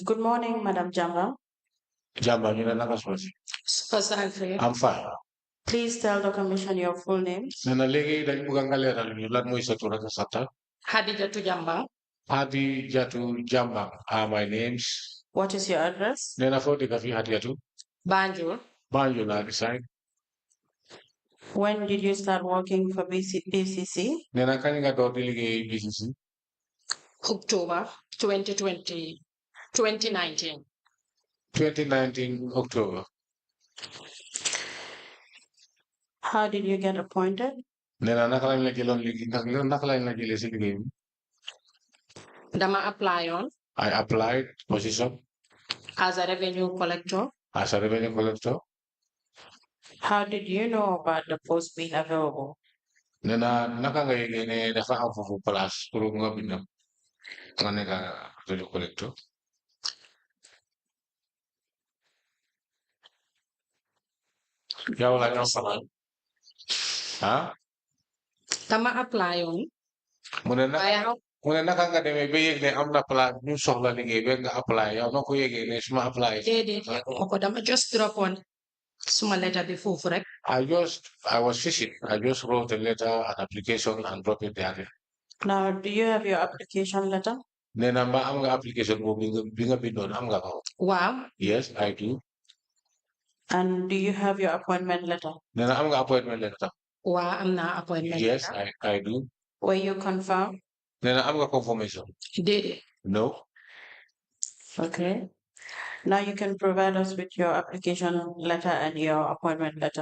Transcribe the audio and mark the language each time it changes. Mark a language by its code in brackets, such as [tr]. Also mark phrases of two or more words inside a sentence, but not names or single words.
[en] Good morning, Madam Jamba. [wo] Jama, ñu ne naka suba si. Super Safi. [en] I'm fine. Please tell the Commission your full name. [wo] nee na léegi dañ bëgg nga leeral ñu lan mooy sa tur ak sa sant. [en] Hadijatu Jambang. Hadijatu Jambang are my names. What is your address? [wo] nee na foo dëkk fii Hadijatu. Banjul. Banjul laa reside. [en] When did you start working for BCC? [wo] nee na kañ nga door di liggéey BCC. [en] October 2020. 2019. 2019 October. How did you get appointed? [wo] nee na naka lañ la jëloon liggéey naka lañ la jëlee si liggéey bi. Dama apply on [en] I applied position as a revenue collector. as a revenue collector. How did you know about the post being available? [wo] nee na naka nga yëgee ne dafa am foofu [fr] place pour [wo] nga bindam nga nekk [en] revenue collector. [wo] yow la ñoo faral. ah. Dama apply on mu ne naka waaye mu ne naka nga demee ba yëg ne am na place ñu soxla liggéey ba nga apply yow noo ko yëgee ne suma apply déedéet yëguma ko dama [en] just drop on [wo] suma letter bi foofu rek. [en] I was fishing. I just wrote a letter, an application, and dropped it there. Now, do you have your application letter? [wo] Nee na ma am nga application boobu bi nga bindoon am nga ko. Wow. [en] Yes, I do. And do you have your appointment letter? [wo] Nee na am nga [en] appointment letter. [wo] Wow, am na appointment [en] Yes, letter. I do. Were you confirmed? [wo] Nee na am nga confirmation. Déedéet. [en] No. Okay. Now you can provide us with your application letter and your appointment letter.